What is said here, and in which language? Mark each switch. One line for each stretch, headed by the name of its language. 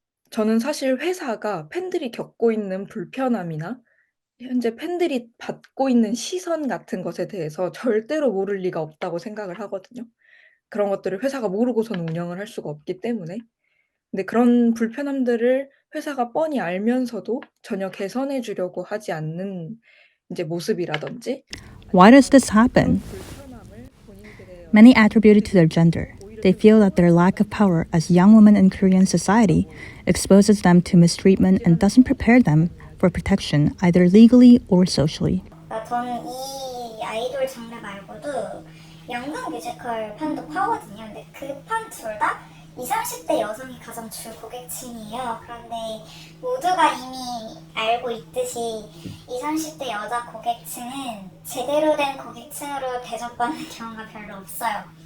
Korean: 저는 사실 회사가 팬들이 겪고 있는 불편함이나 현재 팬들이 받고 있는 시선 같은 것에 대해서 절대로 모를 리가 없다고 생각을 하거든요. 그런 것들을 회사가 모르고서는 운영을 할 수가 없기 때문에. 근데 그런 불편함들을 회사가 뻔히 알면서도 전혀 개선해 주려고 하지 않는 이제 모습이라든지.
English: Why does this happen? Many attribute it to their gender. They feel that their lack of power as young women in Korean society exposes them to mistreatment and doesn't prepare them for protection either legally or socially.
Korean: 저는 이 아이돌 장르 말고도 연극 뮤지컬 판도 파거든요. 근데 그 판 둘 다 20, 30대 여성이 가장 주 고객층이에요. 그런데 모두가 이미 알고 있듯이 20, 30대 여자 고객층은 제대로 된 고객층으로 대접받는 경우가 별로 없어요.